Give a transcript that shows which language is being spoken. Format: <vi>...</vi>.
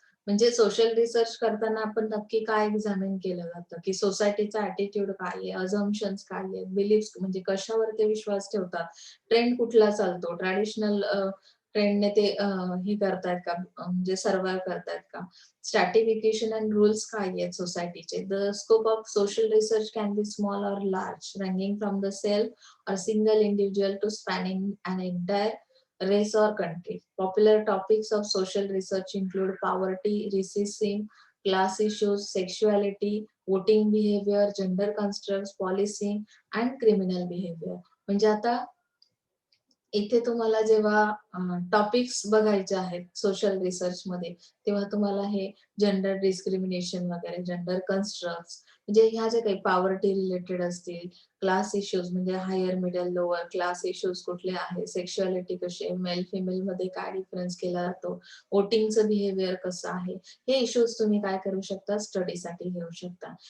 <mr>म्हणजे social research करताना आपण नक्की काय एक्झामिन केलं जातं की सोसायटीचा ॲटिट्यूड काय आहे, अझम्पशन्स काय आहेत, बिलीफ्स म्हणजे कशावर ते विश्वास ठेवतात, ट्रेंड कुठला चालतो, ट्रॅडिशनल ट्रेंडने ते हे करतायत का म्हणजे सर्व्हाइव्ह करतायत का? स्ट्रॅटिफिकेशन अँड रूल्स काय आहेत सोसायटीचे?</mr> <en>The scope of social research can be small or large, ranging from the self or single individual to spanning an entire race or country. Popular topics of social research include poverty, racism, class issues, sexuality, voting behavior, gender constructs, policing, and criminal behavior.</en> <mr>म्हणजे आता इथे तुम्हाला जेव्हा topics बघायचे आहेत social research मध्ये, तेव्हा तुम्हाला हे जेंडर डिस्क्रिमिनेशन वगैरे, जेंडर कन्स्ट्रक्ट्स म्हणजे ह्या ज्या काही पॉवर्टी रिलेटेड असतील, क्लास इश्यूज म्हणजे higher, middle, lower class issues कुठले आहेत, सेक्शुअलिटी कशी आहे, मेल फिमेल मध्ये काय डिफरन्स केला जातो, वोटिंगचं बिहेवियर कसं आहे, हे इश्यूज तुम्ही काय करू शकता, स्टडीसाठी घेऊ शकता.</mr>